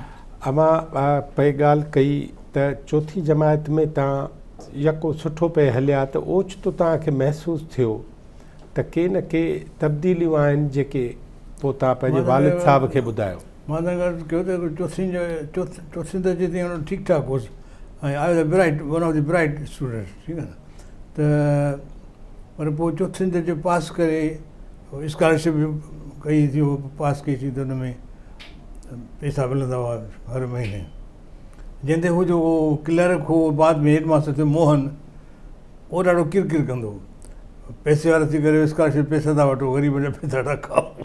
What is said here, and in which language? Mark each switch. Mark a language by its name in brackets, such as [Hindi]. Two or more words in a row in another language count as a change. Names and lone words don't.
[Sindhi] अमां पे ॻाल्हि कई त 4 जमात में तव्हां यको सुठो पे हलिया त ओचितो तव्हांखे महसूसु थियो त के न के तब्दीलियूं आहिनि जेके पोइ तव्हां पंहिंजे वालिद साहब खे ॿुधायो। मां तव्हां कयो त चौथीं दर्जे ताईं ठीकु ठाक हुउसि ऐं [English] I was bright, one of the bright student, [Sindhi] ठीकु आहे न। त पर पोइ चौथीं दर्जे पास करे स्कॉलरशिप कई थी, पास कई थी त हुन में पैसा मिलंदा हुआ हर महीने। जंहिंते हू जो क्लर्क हो बाद में हेडमास्टर थियो मोहन, उहो ॾाढो किरकिर कंदो हो, पैसे वारा थी करे स्कॉलरशिप पैसा था वठो, ग़रीब जा पैसा था खाओ।